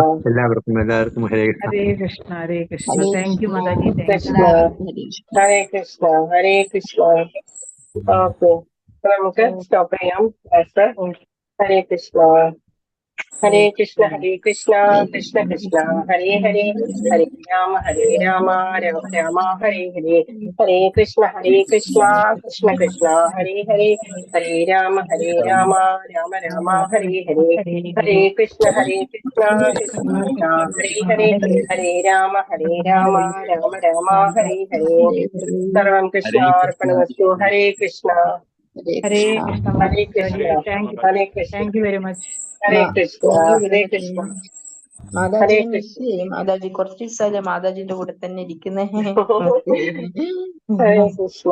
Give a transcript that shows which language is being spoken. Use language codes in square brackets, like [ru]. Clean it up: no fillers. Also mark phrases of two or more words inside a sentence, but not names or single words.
[ml] എല്ലാവർക്കും [sa] ഹരേ കൃഷ്ണ. ഹരേ കൃഷ്ണ. ഹരേ കൃഷ്ണ. Hare [en] thank you Mataji. [sa] കൃഷ്ണ. Krishna. ഹരേ കൃഷ്ണ. ഹരേ കൃഷ്ണ. [ml] ഓക്കെ, നമുക്ക് സ്റ്റോപ്പ് ചെയ്യാം ക്ലാസ്. [sa] ഹരേ കൃഷ്ണ. ഹരേ കൃഷ്ണ. ഹരേ കൃഷ്ണ. കൃഷ്ണ കൃഷ്ണ ഹരേ ഹരേ. ഹരേ രാമ രാമ രാമ ഹരേ ഹരേ. ഹരേ കൃഷ്ണ. ഹരേ കൃഷ്ണ. കൃഷ്ണ കൃഷ്ണ ഹരേ ഹരേ. ഹരേ രാമ രാമ രാമ ഹരേ ഹരേ. ഹരേ കൃഷ്ണ. ഹരേ കൃഷ്ണ. കൃഷ്ണ കൃഷ്ണ ഹരേ ഹരേ. ഹരേ രാമ രാമ ഹരേ ഹരേ. സർവം കൃഷ്ണാർപ്പണമസ്തു. ഹരേ കൃഷ്ണ. ഹരേ കൃഷ്ണ. ഹരേ കൃഷ്ണ. ഹരേ കൃഷ്ണ. [en] thank you very much. [sa] ഹരേ കൃഷ്ണ. ഹരേ കൃഷ്ണ. [ml] മാതാജി മാതാജി കുറച്ച് ദിവസമല്ലേ മാതാജിന്റെ കൂടെ തന്നെ ഇരിക്കുന്നേ. [sa] ഹരേ കൃഷ്ണ.